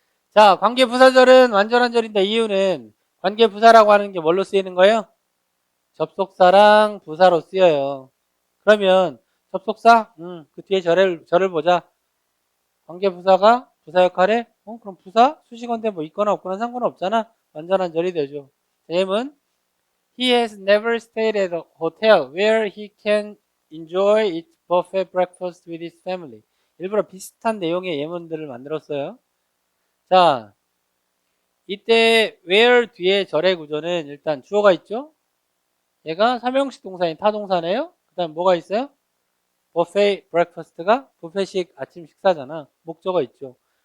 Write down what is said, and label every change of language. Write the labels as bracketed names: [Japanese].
[Korean] 자, 관계부사절은 완전한 절인데 이유는 관계부사라고 하는 게 뭘로 쓰이는 거예요? 접속사랑 부사로 쓰여요. 그러면 접속사? 그 뒤에 절을 보자. 관계부사가 부사 역할에 그럼 부사? 수식어인데 뭐 있거나 없거나 상관없잖아. 완전한 절이 되죠. [English] 예문 He has never stayed at a hotel where he can enjoy its buffet breakfast with his family. [Korean] 일부러 비슷한 내용의 예문들을 만들었어요. 자, 이때 where 뒤에 절의 구조는 일단 주어가 있죠. 얘가 삼형식 동사인 타동사네요. 그 다음 뭐가 있어요? buffet breakfast가 뷔페식 아침 식사잖아. 목적어 있죠.